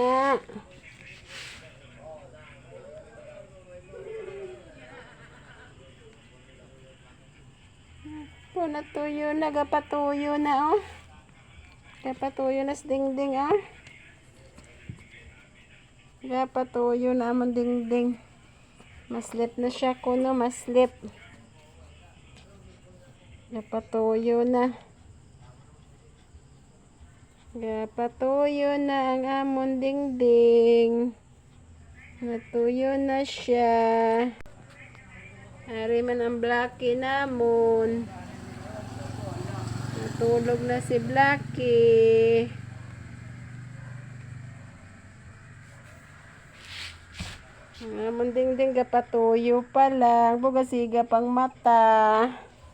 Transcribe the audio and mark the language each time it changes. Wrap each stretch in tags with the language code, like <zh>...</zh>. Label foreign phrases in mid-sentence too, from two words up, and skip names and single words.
<hil>Natuyo na, gapatuyo na, oh. Gapatuyo na si ding, ding, oh. Gapatuyo na amon ding, ding. Maslip na siya kuno, maslip. Gapatuyo na. Gapatuyo na ang amon ding, ding. Natuyo na siya. Ari man ang Blackie namon. Natulog na si Blackie. Ang amon ding, ding gapatuyo pa lang. Bugasiga pang mata.</hil>